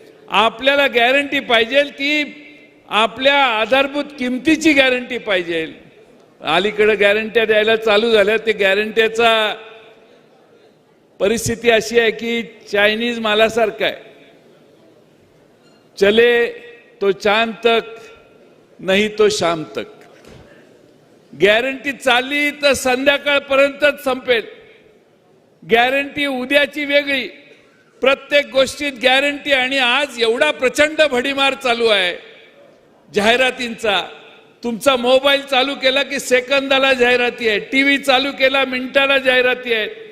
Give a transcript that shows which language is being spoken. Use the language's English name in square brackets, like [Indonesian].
[Marathi] आपल्याला गॅरंटी पाहिजे की आपल्या आधारभूत किमतीची गॅरंटी पाहिजे. अलीकडे गॅरंट्या द्यायला चालू झाल्या. ते गॅरंट्याचा परिस्थिती अशी आहे की चायनीज मालासारखं आहे. [Hindi] चले तो चांद तक, नहीं तो शाम तक. [Marathi] गॅरंटी चालली तर संध्याकाळपर्यंतच संपेल. गॅरंटी उद्याची वेगळी. प्रत्येक गोष्टीत गॅरंटी. आणि आज एवढा प्रचंड भडीमार चालू आहे जाहिरातींचा. तुमचा मोबाईल चालू केला की सेकंदाला जाहिराती आहे. टीव्ही चालू केला मिनिटाला जाहिराती आहेत.